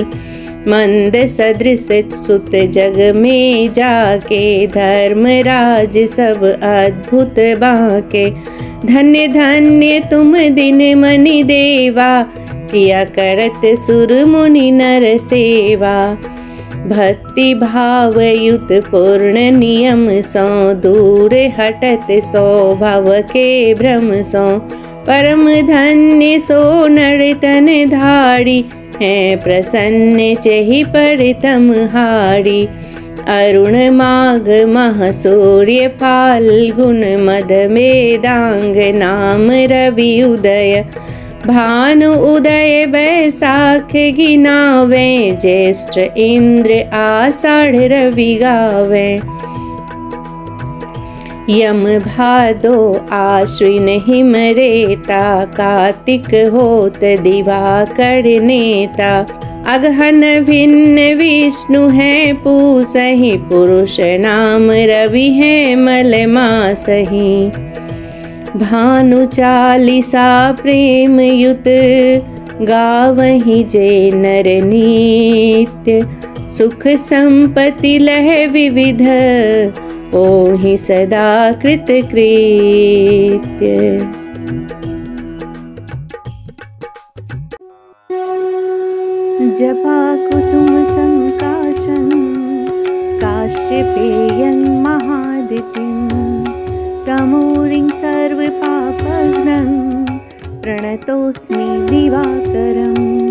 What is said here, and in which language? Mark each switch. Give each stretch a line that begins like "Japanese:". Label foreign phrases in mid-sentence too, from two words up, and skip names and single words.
Awadhi: मंद सदृश सुत जग में जाके, धर्मराज सब अद्भुत बाके। धन्य धन्य तुम दिन मनि देवा, किया करत सुर मुनि नर सेवा। भक्ति भाव युत पूर्ण नियम सो, दूर हटत स्वभाव के भ्रम सो। परम धन्य सो नर तन धारी, है प्रसन्न चहि पर तमहारी। अरुण माघ मह सूर्य फाल्गुन, मद मेदांग नाम रवि उदय। भानु उदय बैसाख गिनावे, ज्येष्ठ इंद्र आषाढ़ रवि गावे। यम भादो आश्विन हिम रेता, कार्तिक होत दिवाकर नेता। अगहन भिन्न विष्णु है पूसहि, पुरुष नाम रवि है मल मासहि। भानु चालीसा प्रेम युत, गावहि जे नर नित्य। सुख संपत्ति लह विविध, ओहि सदा कृत कृत्य।
Sanskrit: जपा कुसुम संकाशं, काश्यपेयं महादितिं। तमोरिं सर्वपापघ्नं, प्रणतोऽस्मि दिवाकरम्।